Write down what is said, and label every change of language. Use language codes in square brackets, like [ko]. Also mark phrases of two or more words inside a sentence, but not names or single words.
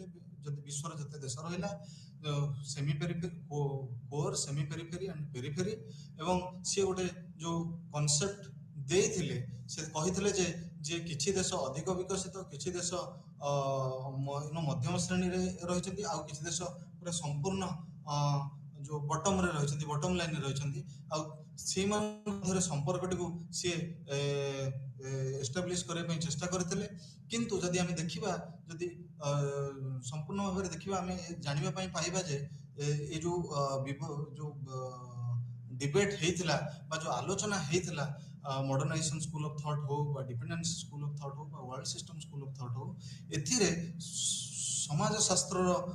[or] ଯଦି ବିଶ୍ୱର ଯେତେ ଦେଶ ରହିଲା, [en] semi periphery, core, semi periphery and periphery, [or] ଏବଂ ସିଏ ଗୋଟେ ଯୋଉ କନସେପ୍ଟ ଦେଇଥିଲେ, ସେ କହିଥିଲେ ଯେ କିଛି ଦେଶ ଅଧିକ ବିକଶିତ, କିଛି ଦେଶ ମଧ୍ୟମ ଶ୍ରେଣୀରେ ରହିଛନ୍ତି, ଆଉ କିଛି ଦେଶ ପୁରା ସମ୍ପୂର୍ଣ୍ଣ जो बटम रे रहिଛନ୍ତି [en] bottom line [or] रे रहिଛନ୍ତି ଆଉ ସେଇମାନଙ୍କ ମଧ୍ୟରେ ସମ୍ପର୍କଟିକୁ ସିଏ ଏଷ୍ଟାବ୍ଲିଶ କରିବା ପାଇଁ ଚେଷ୍ଟା କରିଥିଲେ କିନ୍ତୁ ଯଦି ଆମେ ଦେଖିବା ଯଦି ସମ୍ପୂର୍ଣ୍ଣ ଭାବରେ ଦେଖିବା ଆମେ ଜାଣିବା ପାଇଁ ପାଇବା ଯେ ଏ ଯୋଉ ଯୋଉ डिबेट ହେଇଥିଲା ବା ଯୋଉ ଆଲୋଚନା ହେଇଥିଲା [en] modernisation school of thought [or] ହଉ ବା [en] dependence school of thought [or] ହଉ ବା [en] world system school of thought [or] ହଉ ଏଥିରେ ସମାଜଶାସ୍ତ୍ରର